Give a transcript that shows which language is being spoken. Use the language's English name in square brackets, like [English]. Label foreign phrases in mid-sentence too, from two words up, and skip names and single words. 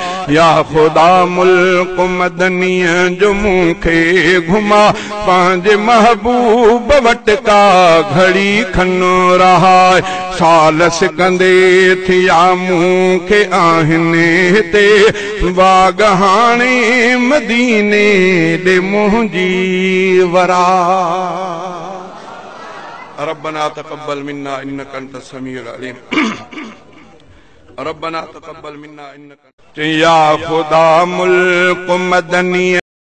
[Sindhi] या खुदा मुल्क मदनीअ जो मूंखे घुमा पंहिंजे महबूब वटि का घड़ी खन रहाए। साल सिकंदे थिया मूंखे आहिनि हिते, बाग़ाने मदीने ॾे मुंहिंजी वरा। [Arabic] ربنا تقبل منا إنك أنت السميع العليم. ربنا تقبل منا إنك. [Sindhi] या खुदा मुल्क मदनीअ